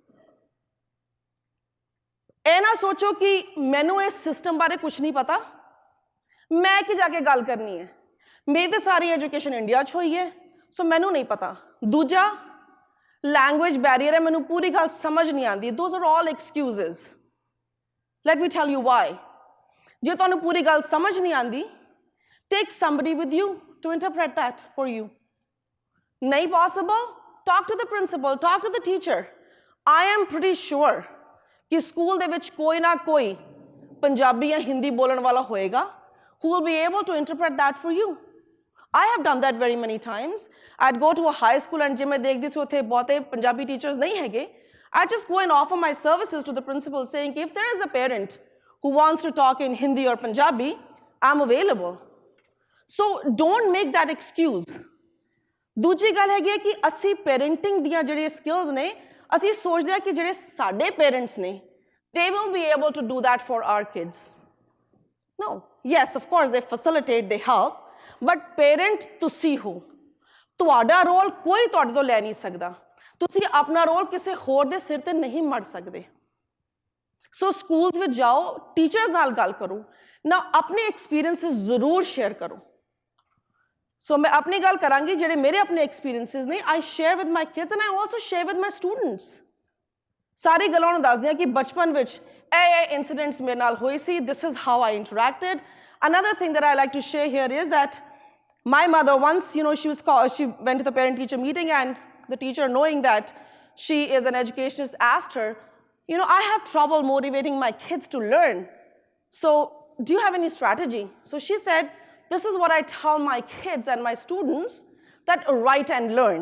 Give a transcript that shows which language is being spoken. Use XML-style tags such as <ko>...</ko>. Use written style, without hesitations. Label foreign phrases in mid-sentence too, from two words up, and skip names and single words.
<pa>ਇਹ ਨਾ ਸੋਚੋ ਕਿ ਮੈਨੂੰ ਇਸ ਸਿਸਟਮ ਬਾਰੇ ਕੁਝ ਨਹੀਂ ਪਤਾ ਮੈਂ ਕਿ ਜਾ ਕੇ ਗੱਲ ਕਰਨੀ ਹੈ ਮੇਰੀ ਤਾਂ ਸਾਰੀ ਐਜੂਕੇਸ਼ਨ ਇੰਡੀਆ 'ਚ ਹੋਈ ਹੈ ਸੋ ਮੈਨੂੰ ਨਹੀਂ ਪਤਾ ਦੂਜਾ</pa> <en>language barrier</en> <pa>ਹੈ ਮੈਨੂੰ ਪੂਰੀ ਗੱਲ ਸਮਝ ਨਹੀਂ ਆਉਂਦੀ</pa> <en>those are all excuses let me tell you why</en> <pa>ਜੇ ਤੁਹਾਨੂੰ ਪੂਰੀ ਗੱਲ ਸਮਝ ਨਹੀਂ ਆਉਂਦੀ</pa> <en>take somebody with you to interpret that for you</en> <pa>ਨਹੀਂ ਪੋਸੀਬਲ</pa> <en>talk to the principal talk to the teacher I am pretty sure</en> <pa>ਕਿ ਸਕੂਲ ਦੇ ਵਿੱਚ ਕੋਈ ਨਾ ਕੋਈ ਪੰਜਾਬੀ ਜਾਂ ਹਿੰਦੀ ਬੋਲਣ ਵਾਲਾ ਹੋਏਗਾ</pa> <en>who will be able to interpret that for you. I have done that very many times. I'd go to a high school and</en> <pa>ਜੇ ਮੈਂ ਦੇਖਦੀ ਸੀ ਉੱਥੇ ਬਹੁਤੇ ਪੰਜਾਬੀ teachers ਨਹੀਂ ਹੈਗੇ</pa> <en>I just go and offer my services to the principal saying if there is a parent who wants to talk in Hindi or Punjabi, I'm available. So don't make that excuse.</en> <pa>ਦੂਜੀ ਗੱਲ ਹੈਗੀ ਕਿ ਅਸੀਂ parenting ਦੀਆਂ ਜਿਹੜੀਆਂ skills ਨੇ ਅਸੀਂ ਸੋਚਦੇ ਹਾਂ ਕਿ ਜਿਹੜੇ ਸਾਡੇ parents ਨੇ</pa> <en>they will be able to do that for our kids. No. Yes, of course, they facilitate, they help, but</en> <pa>parent ਤੁਸੀਂ ਹੋ ਤੁਹਾਡਾ ਰੋਲ ਕੋਈ ਤੁਹਾਡੇ ਤੋਂ ਲੈ ਨਹੀਂ ਸਕਦਾ, ਤੁਸੀਂ ਆਪਣਾ ਰੋਲ ਕਿਸੇ ਹੋਰ ਦੇ ਸਿਰ ਤੇ ਨਹੀਂ ਮੜ ਸਕਦੇ। ਸੋ ਸਕੂਲਸ ਵਿੱਚ ਜਾਓ, ਟੀਚਰਸ ਨਾਲ ਗੱਲ ਕਰੋ ਨਾ, ਆਪਣੇ ਐਕਸਪੀਰੀਐਂਸਿਸ ਜ਼ਰੂਰ ਸ਼ੇਅਰ ਕਰੋ। ਸੋ ਮੈਂ ਆਪਣੀ ਗੱਲ ਕਰਾਂਗੀ, ਜਿਹੜੇ ਮੇਰੇ ਆਪਣੇ ਐਕਸਪੀਰੀਐਂਸਿਸ ਨੇ,</pa> <en>I share with my kids and I also share with my students.</en> <pa>ਸਾਰੀ ਗੱਲਾਂ ਉਹਨਾਂ ਨੂੰ ਦੱਸਦੀ ਹਾਂ ਕਿ ਬਚਪਨ ਵਿੱਚ ਇਹ ਇੰਸੀਡੈਂਟਸ ਮੇਰੇ ਨਾਲ ਹੋਏ ਸੀ,</pa> <en>this is how I interacted. Another thing that I like to share here is that my mother once, she went to the parent-teacher meeting, and the teacher, knowing that she is an educationist, asked her, I have trouble motivating my kids to learn. So do you have any strategy? So she said, this is what I tell my kids and my students, that write and learn.</en>